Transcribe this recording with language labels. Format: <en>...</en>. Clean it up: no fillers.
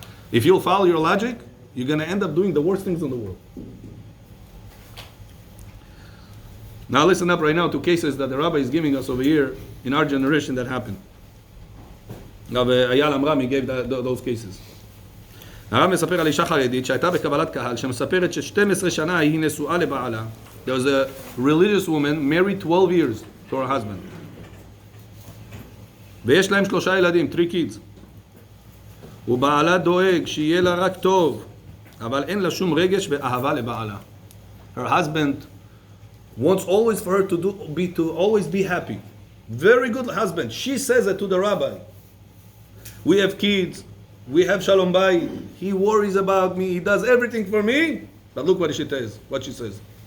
<en>If you'll follow your logic, you're going to end up doing the worst things in the world. Now listen up right now to cases that the Rabbi is giving us over here in our generation that happened. Rabbi Ayal Amrami gave those cases.</en> <he>הרב מספר על אישה חרדית שהייתה בקבלת קהל שמספרת ש12 שנה היא נשואה לבעלה.</he> <en>There was a religious woman married 12 years to her husband.</en> <he>ויש להם 3 ילדים,</he> <en>3 kids.</en> <he>ובעלה דואג שיהיה לה רק טוב, אבל אין לה שום רגש ואהבה לבעלה.</he> <en>Her husband wants always for her to always be happy. Very good husband. She says it to the rabbi. We have kids. We have Shalom Bayit. He worries about me. He does everything for me. But look what she says.</en>